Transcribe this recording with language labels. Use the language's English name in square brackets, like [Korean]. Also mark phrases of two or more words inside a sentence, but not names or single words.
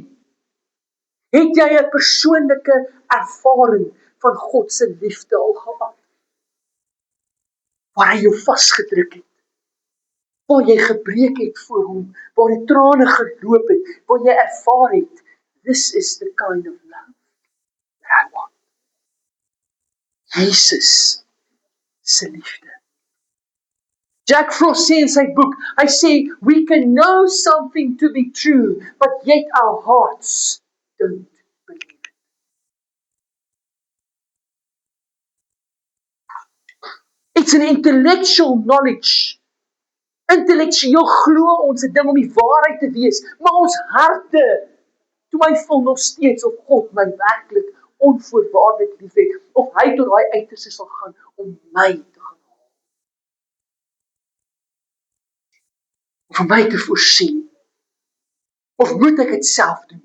[Afrikaans] Het jy 'n persoonlike ervaring van God se liefde al gehad? Waar hy jou vasgedruk het, waar jy gebreek het voor hom, waar die trane geloop het, waar jy ervaar het, [English] this is the kind of love that I want. [Afrikaans] Jesus se liefde. Jack Frost sê in sy boek, hy sê, [English] we can know something to be true, but yet our hearts don't believe it. It's an intellectual knowledge. [Afrikaans] Intellektueel glo ons 'n ding om die waarheid te wees, maar ons harte twyfel nog steeds of God my werklik onvoorwaardelik liefhet, of hy tot daai uiterste sal gaan om my te gaan haal, of om my te voorsien, of moet ek dit self doen?